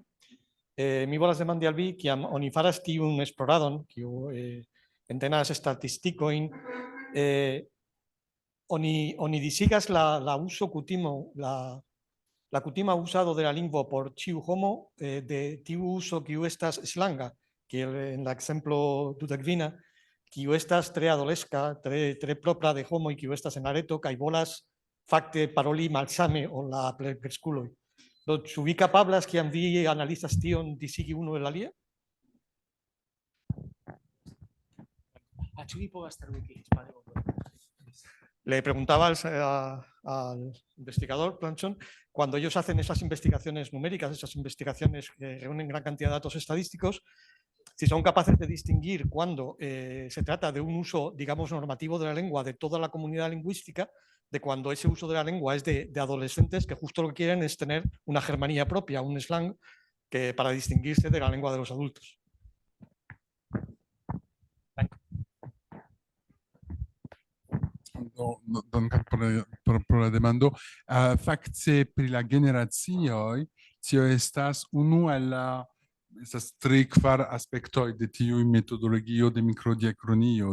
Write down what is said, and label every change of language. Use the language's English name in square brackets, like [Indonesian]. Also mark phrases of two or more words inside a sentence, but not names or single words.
[Esperanto] Mi volas demandi al vi, kiam oni faras tiun esploradon, kiu entenas statistikoin, oni disigas la uso kutimo, la kutima usado de la lingvo por ĉiu homo de tiu uso kiu estas slanga, kiel en la ekzemplo dudekvina, kiu estas tre adoleska, tre propra de homoj kiu estas en la reto kaj volas fakte paroli malsame ol la plenkreskuloj. Do, ĉu vi kapablas, kiam vi analizas tion, disigi unu el alia? Ĉu vi povas tradukis? [Spanish] Le preguntaba al investigador Planchón, cuando ellos hacen esas investigaciones numéricas, esas investigaciones que reúnen gran cantidad de datos estadísticos, si son capaces de distinguir cuando se trata de un uso, digamos, normativo de la lengua de toda la comunidad lingüística, de cuando ese uso de la lengua es de adolescentes que justo lo que quieren es tener una germanía propia, un slang, que para distinguirse de la lengua de los adultos. [Esperanto] Pro la demando, fakte pri la generacioj, tio estas unu el la estas tri kvar aspektoj de tiuj metodologio de mikrodiakronio.